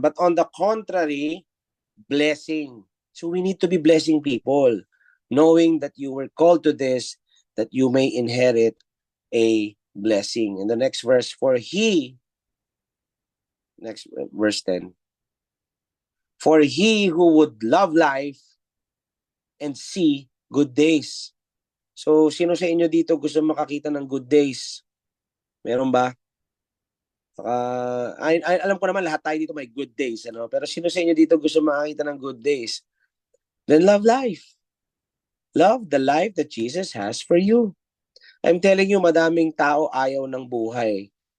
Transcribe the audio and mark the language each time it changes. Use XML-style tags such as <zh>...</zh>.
<en>But on the contrary, blessing. So, we need to be blessing people, knowing that you were called to this, that you may inherit a blessing. In the next verse, next verse 10, for he who would love life and see good days.</en> <tl>So, sino sa inyo dito gusto makakita ng</tl> <en>good days?</en> <tl>Meron ba? Alam ko naman lahat tayo dito may good days, ano? Pero sino sa inyo dito gusto makakita ng</tl> <en>good days? Then love life. Love the life that Jesus has for you. I'm telling you,</en> <tl>madaming tao ayaw ng buhay.</tl>